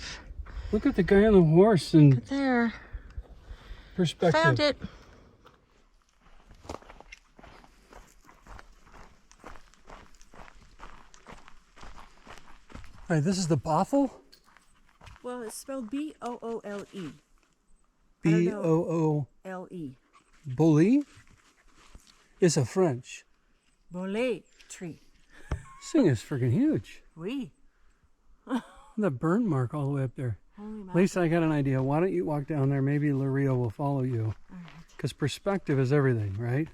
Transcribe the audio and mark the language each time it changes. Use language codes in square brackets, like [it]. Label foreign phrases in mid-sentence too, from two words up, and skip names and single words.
[en] Look at the guy on the horse and There. perspective. Found it. All right, this is the boffle. Well, it's spelled B-O-O-L-E. B-O-O-L-E. L-E. It's a French. Bolet tree. This thing is freaking huge. Oui. That burnt mark all the way up there. Holy moly. Lisa, I got an idea. Why don't you walk down there? Maybe Laria will follow you. Because perspective is everything, right?